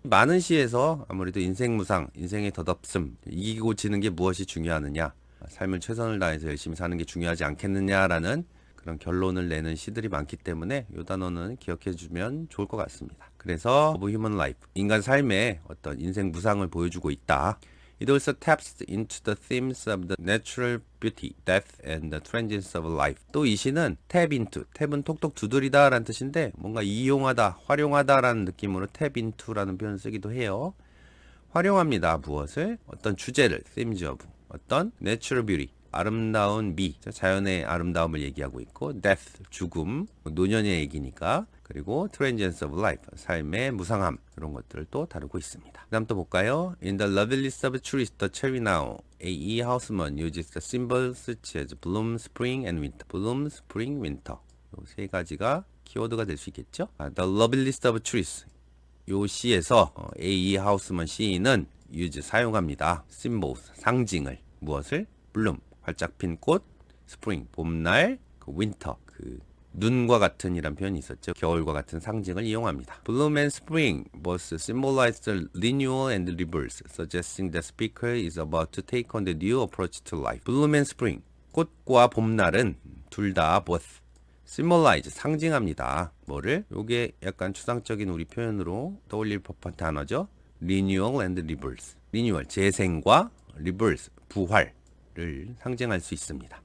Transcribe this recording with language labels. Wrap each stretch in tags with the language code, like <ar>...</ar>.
<ko>많은 시에서 아무래도 인생 무상, 인생의 덧없음, 이기고 지는 게 무엇이 중요하느냐, 삶을 최선을 다해서 열심히 사는 게 중요하지 않겠느냐라는 그런 결론을 내는 시들이 많기 때문에 이 단어는 기억해 주면 좋을 것 같습니다. 그래서</ko> <en>of human life,</en> <ko>인간 삶의 어떤 인생 무상을 보여주고 있다.</ko> <en>It also taps into the themes of the natural beauty, death, and the transience of life.</en> <ko>또 이 시는 tap into, 탭은 톡톡 두드리다 라는 뜻인데 뭔가 이용하다, 활용하다 라는 느낌으로 tap into라는 표현을 쓰기도 해요. 활용합니다. 무엇을? 어떤 주제를, themes of, 어떤 natural beauty, 아름다운 미, 자연의 아름다움을 얘기하고 있고, death, 죽음, 노년의 얘기니까, 그리고</ko> <en>transience of life,</en> <ko>삶의 무상함, 이런 것들을 또 다루고 있습니다. 그 다음 또 볼까요?</ko> <en>In the loveliness of trees, the cherry now, A.E. Houseman uses the symbols such as bloom, spring, and winter. bloom, spring, winter.</en> <ko>이 세 가지가 키워드가 될 수 있겠죠?</ko> <en>The loveliness of trees.</en> <ko>요 시에서 A.E. 하우스먼 시인은 use, 사용합니다. symbols, 상징을. 무엇을? bloom, 활짝 핀 꽃, spring, 봄날, winter, 눈과 같은 이란 표현이 있었죠. 겨울과 같은 상징을 이용합니다.</ko> <en>Bloom and spring both symbolize the renewal and rebirth, suggesting the speaker is about to take on the new approach to life. Bloom and spring,</en> <ko>꽃과 봄날은 둘 다</ko> <en>both symbolize,</en> <ko>상징합니다. 뭐를? 요게 약간 추상적인 우리 표현으로 떠올릴 법한 단어죠.</ko> <en>renewal and rebirth.</en> <ko>renewal, 재생과 rebirth, 부활을 상징할 수 있습니다.</ko>